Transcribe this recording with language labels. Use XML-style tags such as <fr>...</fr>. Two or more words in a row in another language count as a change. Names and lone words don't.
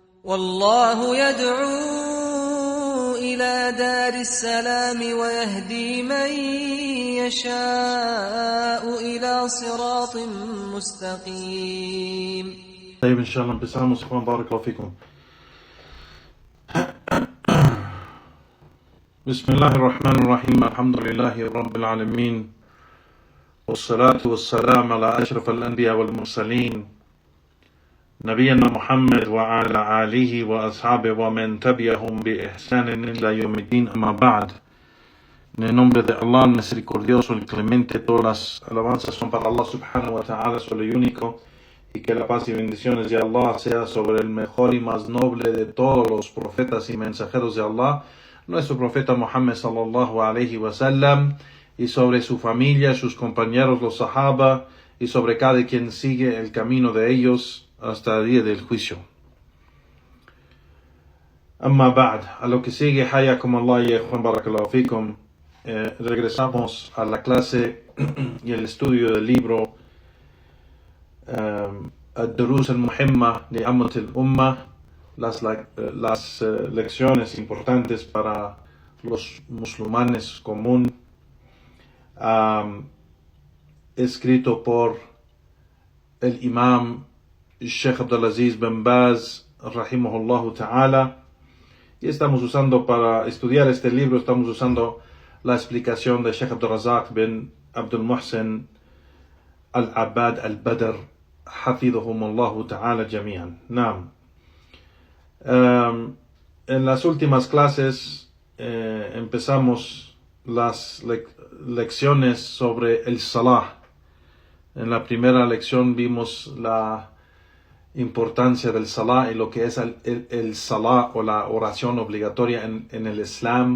<ar>والله يدعو إلى دار السلام ويهدي من يشاء إلى صراط مستقيم. طيب إن شاء الله empezamos. Juan, بارك الله فيكم. بسم الله الرحمن الرحيم. الحمد لله رب العالمين، والصلاة والسلام على أشرف الأنبياء والمرسلين نبينا محمد وعلى آله وأصحابه ومن تبعهم بإحسان إلى يوم الدين. أما بعد.</ar> <es>En el nombre de Allah, el misericordioso, el clemente, todas las alabanzas son para Allah</es> <ar>سبحانه وتعالى,</ar> <es>solo y único, y que la paz y bendiciones de Allah sea sobre el mejor y más noble de todos los profetas y mensajeros de Allah, nuestro profeta Muhammad</es> <ar>صلى الله عليه وسلم,</ar> <es>y sobre su familia, sus compañeros, los sahaba, y sobre cada quien sigue el camino de ellos hasta el día del juicio.</es> <ar>أما بعد,</ar> <es>a lo que sigue,</es> <ar>حياكم الله</ar> <es>y Juan</es> <ar>بارك الله فيكم.</ar> <es>Regresamos a la clase y el estudio del libro Ad-Durus al-Muhimma de Ammat al-Ummah, las lecciones importantes para los musulmanes común, escrito por el imam Sheikh Abdulaziz bin Baz</es> <ar>رحمه الله تعالى,</ar> <es>y estamos usando para estudiar este libro, estamos usando la explicación de Sheikh Abdul Razak bin Abdul Muhsin al-Abbad al-Badr</es> <ar>حفظهم الله تعالى جميعا.</ar> <es>Naam. En las últimas clases empezamos las lecciones sobre el salah. En la primera lección vimos la importancia del salah y lo que es el salah o la oración obligatoria en el Islam.</es>